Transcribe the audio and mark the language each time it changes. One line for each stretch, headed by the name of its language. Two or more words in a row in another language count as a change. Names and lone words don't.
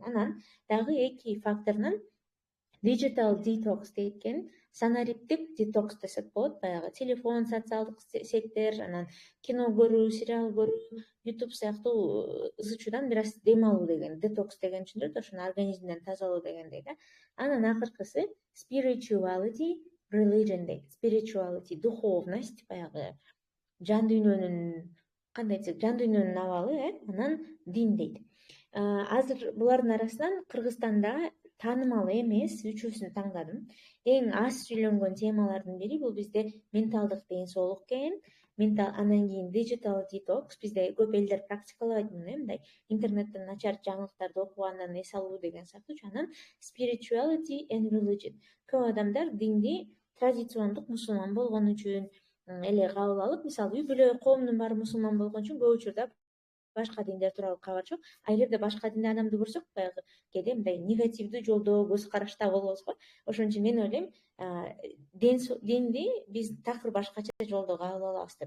Kyrgyz: Анан дагы 2 факторунан
English: digital detox
Kyrgyz: дейт экен, санариптик детокс десек болот. Баягы телефон, социалдык сеттер, анан кино көрүү, сериал көрүү, YouTube сыяктуу ызычуудан бир аз дем алуу деген, детокс деген түшүндүрөт, ошону организмден тазалоо дегендей да. Анан акыркысы
English: spirituality, religion
Kyrgyz: дейт. Spirituality, духовность, баягы жан дүйнөнүн, кандай десек, жан дүйнөнүн абалы, анан дин дейт. Азыр булардын арасынан Кыргызстанда таанымал эмес үчөөсүн таңдадым. Эң аз сүйлөнгөн темалардын бири бул бизде менталдык ден соолук экен. Анан кийин
English: digital detox,
Kyrgyz: бизде көп элдер практикалабайт муну, мындай интернеттен начар жаңылыктарды окугандан эс алуу деген сыяктуу.
English: Анан spirituality and religion.
Kyrgyz: Көп адамдар динди традициондук мусулман болгон үчүн эле кабыл алып, мисалы үй бүлө коомдун баары мусулман болгон үчүн көп учурда башка диндер тууралуу кабар жок. А эгерде башка динде адамды көрсөк, баягы кээде мындай негативдүү жолдо, көз карашта болобуз го. Ошон үчүн мен ойлойм, динди биз такыр башкача жолдо кабыл алабыз деп.